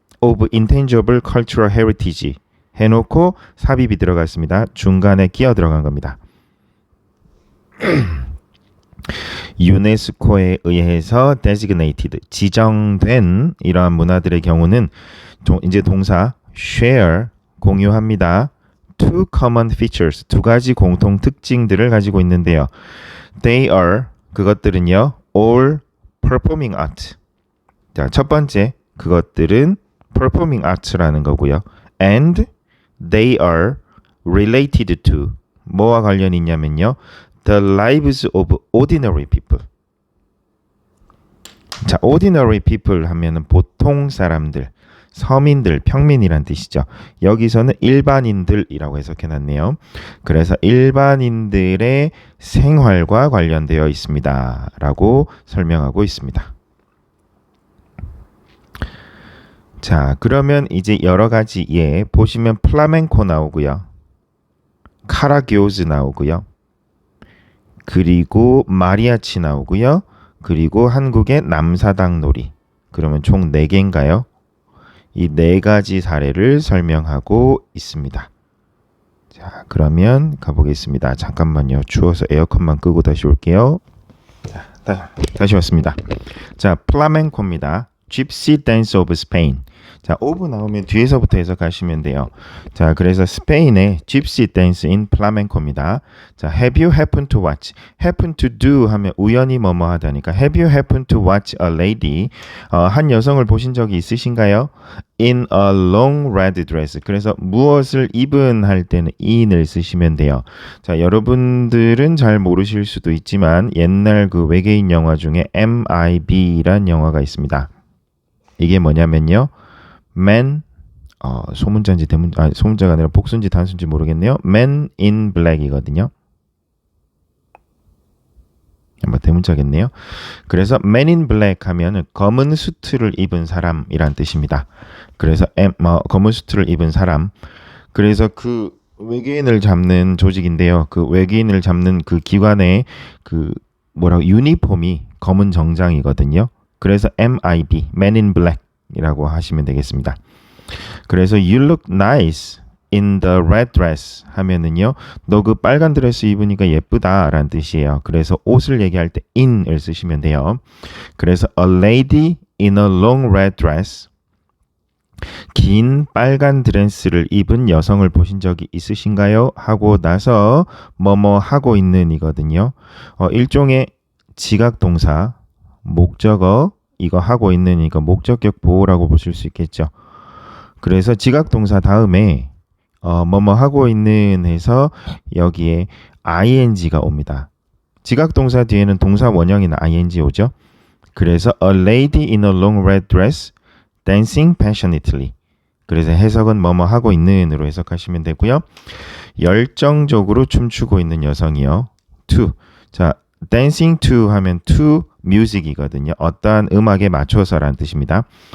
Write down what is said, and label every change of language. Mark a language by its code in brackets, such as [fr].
[en] of intangible cultural heritage [ko] 해놓고 삽입이 들어갔습니다. 중간에 끼어 들어간 겁니다. 유네스코에 의해서 designated 지정된 이러한 문화들의 경우는 이제 동사 share 공유합니다. [en] Two common features [ko] 두 가지 공통 특징들을 가지고 있는데요. [en] They are [ko] 그것들은요. [en] all performing art. [ko] 자, 첫 번째 그것들은 performing arts라는 거고요. [en] And they are related to [ko] 뭐와 관련이 있냐면요. [en] The lives of ordinary people. [ko] 자, ordinary people 하면은 보통 사람들, 서민들, 평민이란 뜻이죠. 여기서는 일반인들이라고 해석해놨네요. 그래서 일반인들의 생활과 관련되어 있습니다. 라고 설명하고 있습니다. 자, 그러면 이제 여러 가지 보시면 플라멩코 나오고요. 카라교즈 나오고요. 그리고 마리아치 나오고요. 그리고 한국의 남사당 놀이. 그러면 총 4개인가요? 이 4가지 사례를 설명하고 있습니다. 자, 그러면 가보겠습니다. 잠깐만요. 추워서 에어컨만 끄고 다시 올게요. 자, 다시 왔습니다. 자, 플라멩코입니다. [en] Gypsy Dance of Spain. [ko] 자, of 나오면 뒤에서부터 해석하시면 돼요. 자, 그래서 스페인의 Gypsy Dance in Flamenco입니다. [en] 자, Have you happened to watch? Happen to do [ko] 하면 우연히 뭐뭐 하다니까 [en] Have you happened to watch a lady? [ko] 한 여성을 보신 적이 있으신가요? [en] In a long red dress. [ko] 그래서 무엇을 입은 할 때는 in을 쓰시면 돼요. 자, 여러분들은 잘 모르실 수도 있지만 옛날 그 외계인 영화 중에 MIB란 영화가 있습니다. 이게 뭐냐면요. Man, 소문자인지 소문자가 아니라 복수인지 단수인지 모르겠네요. Man in Black이거든요. 아마 대문자겠네요. 그래서 Man in Black 하면은 검은 수트를 입은 사람이란 뜻입니다. 그래서 검은 수트를 입은 사람. 그래서 그 외계인을 잡는 조직인데요. 그 외계인을 잡는 그 기관의 그 유니폼이 검은 정장이거든요. 그래서 MIB, Man in Black 이라고 하시면 되겠습니다. [en] 그래서 You look nice in the red dress [ko] 하면은요. 너 그 빨간 드레스 입으니까 예쁘다 라는 뜻이에요. 그래서 옷을 얘기할 때 in을 쓰시면 돼요. 그래서 [en] A lady in a long red dress [ko] 긴 빨간 드레스를 입은 여성을 보신 적이 있으신가요? 하고 나서 뭐뭐 하고 있는 이거든요. 일종의 지각동사 목적어 이거 하고 있는 이거 목적격 보호라고 보실 수 있겠죠. 그래서 지각동사 다음에 뭐뭐 하고 있는 해서 여기에 ing가 옵니다. 지각동사 뒤에는 동사 원형인 ing 오죠. [en] 그래서 a lady in a long red dress dancing passionately. [ko] 그래서 해석은 뭐뭐 하고 있는으로 해석하시면 되고요. 열정적으로 춤추고 있는 여성이요. [en] to. [ko] 자, [en] dancing to [ko] 하면 to music이거든요. 어떠한 음악에 맞춰서라는 뜻입니다.